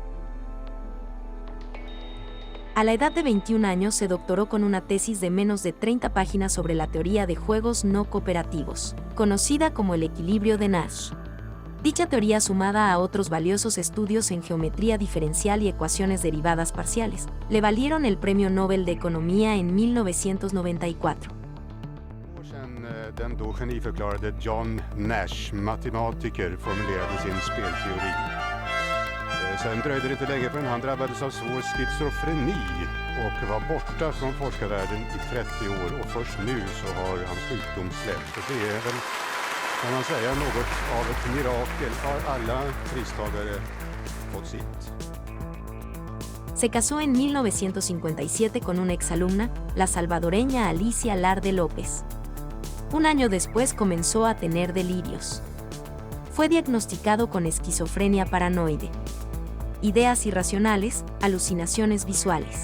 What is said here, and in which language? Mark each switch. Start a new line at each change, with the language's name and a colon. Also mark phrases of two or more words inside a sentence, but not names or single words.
Spanish: A la edad de 21 años se doctoró con una tesis de menos de 30 páginas sobre la teoría de juegos no cooperativos, conocida como el equilibrio de Nash. Dicha teoría, sumada a otros valiosos estudios en geometría diferencial y ecuaciones derivadas parciales, le valieron el Premio Nobel de Economía en 1994.
Swedish: Den då geniförklarade John Nash, matematiker, formulerade sin spelteori. Sen dröjde det inte länge förrän han drabbades av svår schizofreni och var borta från forskarvärlden i 30 år, och först nu så har hans sjukdom släppt. Och det är väl, kan man säga, något av ett mirakel. Har alla pristagare fått sitt?
Spanish: Se casó en 1957 con una exalumna, la salvadoreña Alicia Larde López. Un año después comenzó a tener delirios. Fue diagnosticado con esquizofrenia paranoide. Ideas irracionales, alucinaciones visuales.